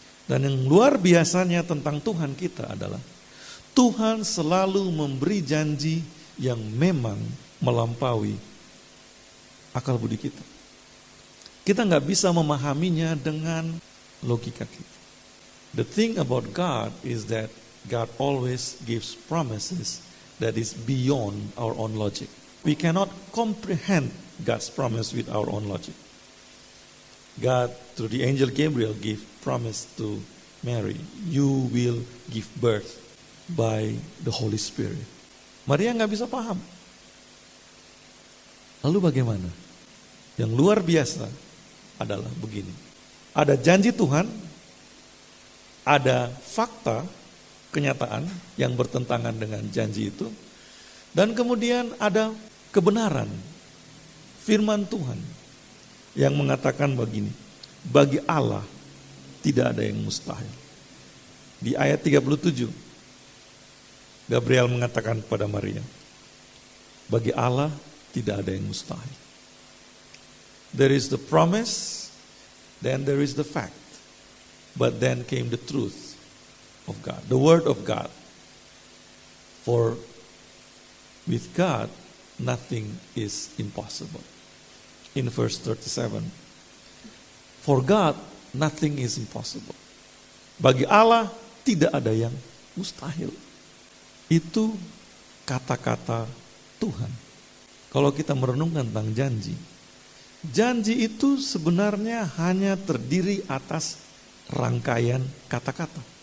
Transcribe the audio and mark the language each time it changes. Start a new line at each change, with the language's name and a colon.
Indonesian: Dan yang luar biasanya tentang Tuhan kita adalah, Tuhan selalu memberi janji yang memang melampaui akal budi kita. Kita nggak bisa memahaminya dengan logika kita.
English: The thing about God is that God always gives promises that is beyond our own logic. We cannot comprehend God's promise with our own logic. God, through the angel Gabriel, gave promise to Mary, you will give birth by the Holy Spirit.
Indonesian: Maria nggak bisa paham. Lalu bagaimana? Yang luar biasa adalah begini. Ada janji Tuhan, ada fakta, kenyataan yang bertentangan dengan janji itu, dan kemudian ada kebenaran, firman Tuhan yang mengatakan begini, bagi Allah tidak ada yang mustahil. Di ayat 37, Gabriel mengatakan kepada Maria, bagi Allah tidak ada yang mustahil.
English: There is the promise, then there is the fact, but then came the truth of God, the word of God. For with God, nothing is impossible. In verse 37, for God, nothing is impossible.
Indonesian: Bagi Allah, tidak ada yang mustahil. Itu kata-kata Tuhan. Kalau kita merenungkan tentang janji, janji itu sebenarnya hanya terdiri atas rangkaian kata-kata.